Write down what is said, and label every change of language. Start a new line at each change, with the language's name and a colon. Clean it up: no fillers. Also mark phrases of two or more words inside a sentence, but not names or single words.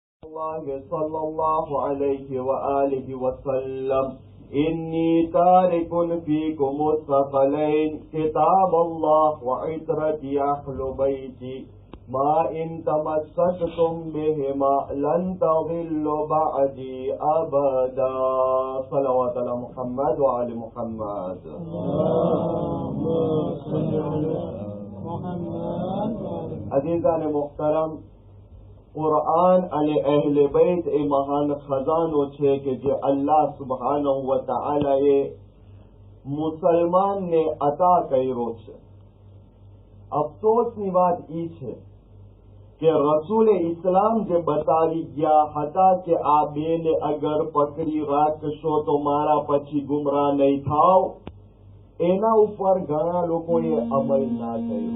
Arabic: الله صلى الله عليه وآله وسلم إني تارك فيكم الثقلين كتاب الله وعترتي أهل بيتي ما إن تمسكتم بهما لن تضلوا بعدي أبدا صلوات على محمد وعلى محمد
Urdu: عزیزان محترم
Gujarati: قرآن અને અહેલે બૈત એ મહાન ખજાનો છે કે જે અલ્લાહ સુબ્હાનહુ વ તઆલાએ મુસલમાનને અતા કર્યો છે. અફસોસની વાત એ છે કે રસૂલે ઇસ્લામ જે બતાવી ગયા હતા કે આ બેને અગર પકડી રાખશો તો મારા પછી ગુમરાહ નહીં થાવ, એના ઉપર ઘણા લોકોએ અમલ ના કર્યો.